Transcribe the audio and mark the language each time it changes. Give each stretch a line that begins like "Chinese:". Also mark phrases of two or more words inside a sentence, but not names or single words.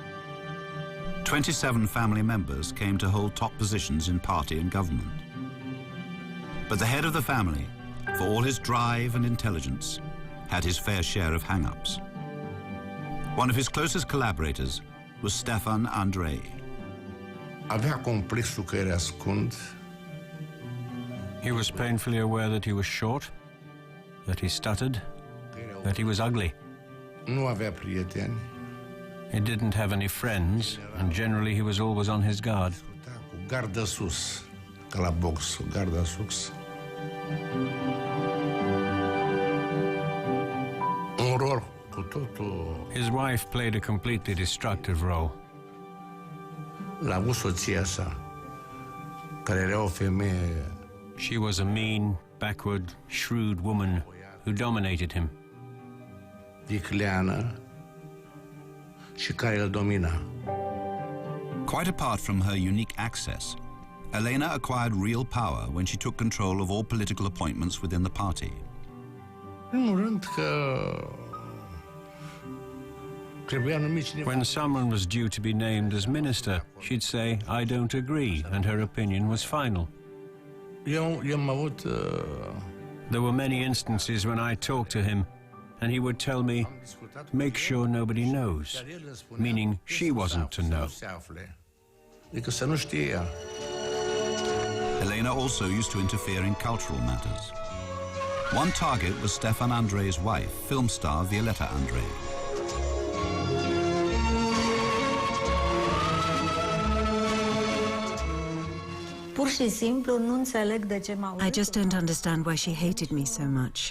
English: 27 family members came to hold top positions in party and government. But the head of the family, for all his drive and intelligence, had his fair share of hang-ups. One of his closest collaborators was Stefan Andrei.
Romanian: Avea complexul că era scund.
English: He was painfully aware that he was short, that he stuttered, that he was ugly.
Romanian: Nu avea prieteni.
English: He didn't have any friends, and generally he was always on his guard.
Romanian: Cu gardă sus, ca la box, cu garda sus. Un rol cu totul.
English: His wife played a completely destructive role.
Romanian: L-a avut soția sa, care era o femeie.
English: She was a mean, backward, shrewd woman who dominated him.
Romanian: Vicleană și care îl domina.
English: Quite apart from her unique access, Elena acquired real power when she took control of all political appointments within the party.
Romanian: În primul rând că trebuia numit cineva.
English: When someone was due to be named as minister, she'd say, "I don't agree," and her opinion was final.
Romanian: Eu am avut
English: There were many instances when I talked to him, and he would tell me, "Make sure nobody knows," meaning she wasn't to know.
Romanian: Adică să nu știe ea.
English: Elena also used to interfere in cultural matters. One target was Stefan Andrei's wife, film star Violeta Andrei. I just don't understand why she hated me so much.